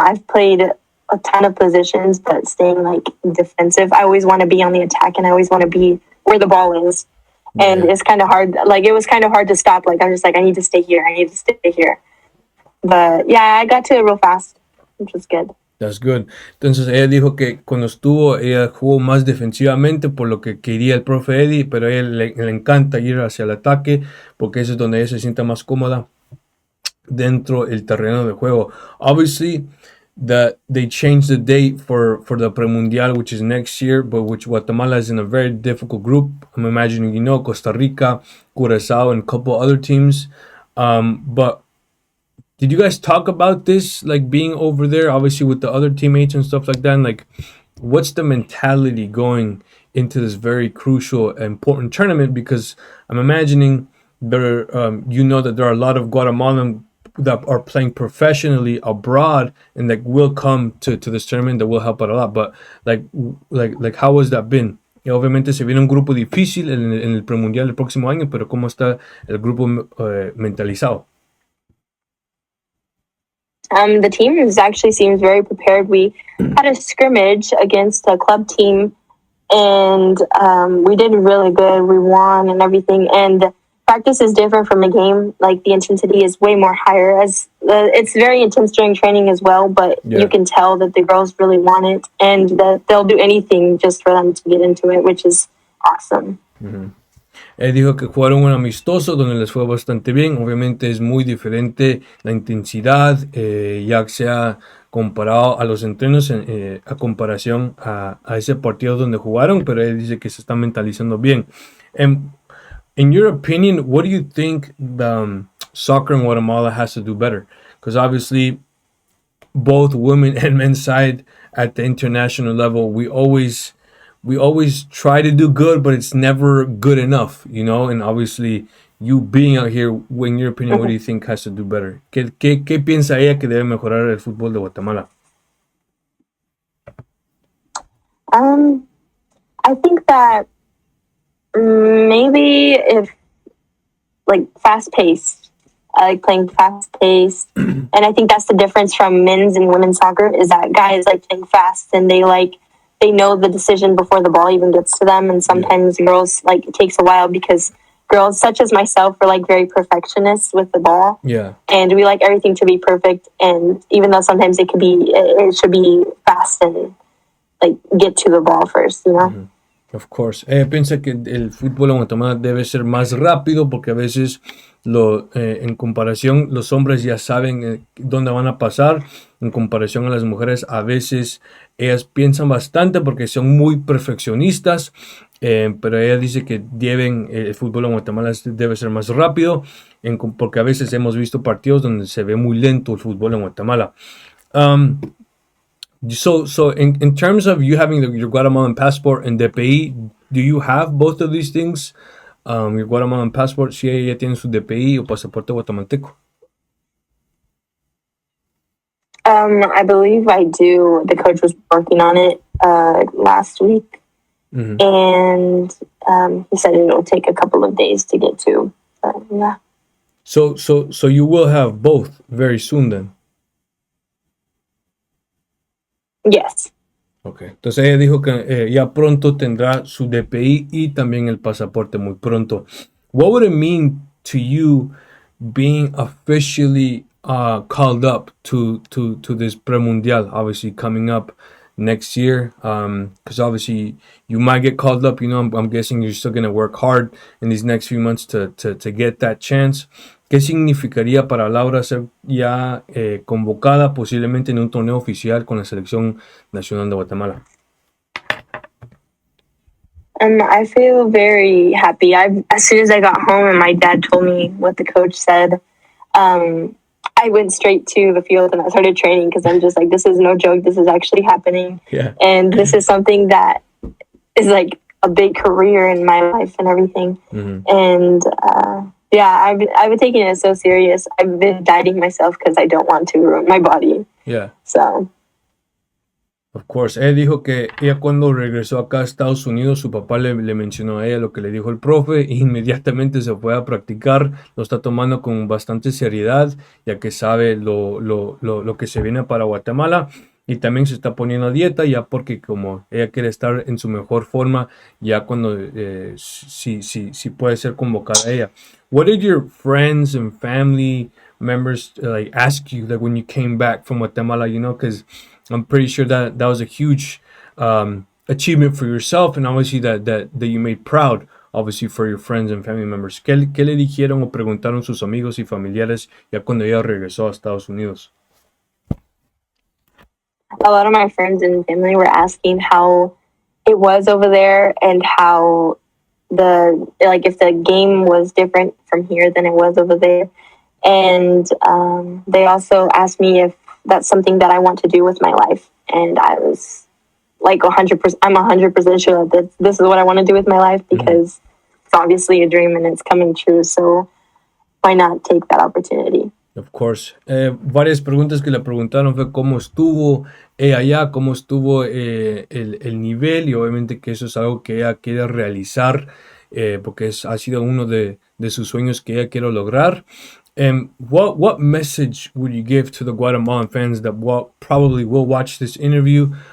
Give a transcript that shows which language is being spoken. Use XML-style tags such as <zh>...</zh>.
<en>I've played a ton of positions, but staying like defensive, I always want to be on the attack, and I always want to be where the ball is. And it's kind of hard. Like, it was kind of hard to stop. Like, I'm just like, I need to stay here. But yeah, I got to it real fast, which was good. That's good.</en> <es>Entonces ella dijo que cuando estuvo, ella jugó más defensivamente por lo que quería el profe Eddie, pero a ella le encanta ir hacia el ataque porque eso es donde ella se sienta más cómoda dentro del terreno de juego.</es> <en>Obviously, they changed the date for the Premundial, which is next year, but which Guatemala is in a very difficult group. I'm imagining, you know, Costa Rica, Curaçao, and a couple other teams. But did you guys talk about this, like being over there, obviously with the other teammates and stuff like that? And like, what's the mentality going into this very crucial and important tournament? Because I'm imagining there, you know, that there are a lot of Guatemalan that are playing professionally abroad and that will come to this tournament that will help out a lot. But like how has that been?</en> <es>Y obviamente se viene un grupo difícil en el premundial el próximo año, pero ¿cómo está el grupo mentalizado?</es> <en>The team actually seems very prepared. We had a scrimmage against a club team, and we did really good. We won and everything. And practice is different from a game. Like, the intensity is way more higher. As it's very intense during training as well, but you can tell that the girls really want it, and that they'll do anything just for them to get into it, which is awesome. Mm-hmm.</en> <es>Él dijo que jugaron un amistoso donde les fue bastante bien. Obviamente es muy diferente la intensidad, ya que sea comparado a los entrenos a comparación a ese partido donde jugaron, pero él dice que se está mentalizando bien.</es> <en>In your opinion, what do you think the soccer in Guatemala has to do better? Because obviously both women and men's side at the international level, we always try to do good, but it's never good enough, you know. And obviously, you being out here, in your opinion, what do you think has to do better?</en> <es>¿Qué piensa ella que debe mejorar el fútbol de Guatemala?</es> <en>I think that maybe if, like, fast-paced, I like playing fast-paced, and I think that's the difference from men's and women's soccer, is that guys like playing fast, and they know the decision before the ball even gets to them. And sometimes girls, like, it takes a while because girls such as myself are like very perfectionists with the ball. Yeah. And we like everything to be perfect. And even though sometimes it should be fast and like get to the ball first, you know? Of course.</en> <es>Piensa que el fútbol en Guatemala debe ser más rápido porque a veces en comparación los hombres ya saben dónde van a pasar. En comparación a las mujeres, a veces ellas piensan bastante porque son muy perfeccionistas. Pero ella dice que el fútbol en Guatemala debe ser más rápido porque a veces hemos visto partidos donde se ve muy lento el fútbol en Guatemala.</es> <en>So in terms of you having your Guatemalan passport and DPI, do you have both of these things? Your Guatemalan passport,</en> <es>si ella tiene su DPI o pasaporte guatemalteco.</es> <en>I believe I do. The coach was working on it last week. And he said it'll take a couple of days to get to. Yeah. So you will have both very soon then. Yes. Okay.</en> <es>Entonces ella dijo que ya pronto tendrá su DPI y también el pasaporte muy pronto.</es> <en>What would it mean to you being officially called up to this premundial, obviously coming up next year? Because obviously you might get called up. You know, I'm guessing you're still going to work hard in these next few months to get that chance.</en> <es>¿Qué significaría para Laura ser ya convocada posiblemente en un torneo oficial con la Selección Nacional de Guatemala?</es> <en>I feel very happy. As soon as I got home and my dad told me what the coach said, I went straight to the field and I started training because I'm just like, this is no joke. This is actually happening. Yeah. And this is something that is like a big career in my life and everything. And yeah, I've been taking it so serious. I've been dieting myself because I don't want to ruin my body. Yeah. So. Of course.</en> <es>Ella dijo que ella cuando regresó acá a Estados Unidos, su papá le mencionó a ella lo que le dijo el profe e inmediatamente se fue a practicar. Lo está tomando con bastante seriedad, ya que sabe lo que se viene para Guatemala. Y también se está poniendo a dieta ya porque como ella quiere estar en su mejor forma ya cuando si puede ser convocada ella.</es> <en>What did your friends and family members like ask you like when you came back from Guatemala? You know, because I'm pretty sure that was a huge achievement for yourself and obviously that you made proud, obviously, for your friends and family members.</en> <es>¿Qué le dijeron o preguntaron sus amigos y familiares ya cuando ella regresó a Estados Unidos?</es> <en>A lot of my friends and family were asking how it was over there and how if the game was different from here than it was over there. And they also asked me if that's something that I want to do with my life. And I was like 100%, I'm 100% sure that this is what I want to do with my life because it's obviously a dream and it's coming true. So why not take that opportunity? Of course.</en> <es>Varias preguntas que le preguntaron fue cómo estuvo allá, cómo estuvo el nivel y obviamente que eso es algo que ella quiere realizar porque ha sido uno de sus sueños que ella quiere lograr.</es> <en>What message would you give to the Guatemalan fans that probably will watch this interview?</en>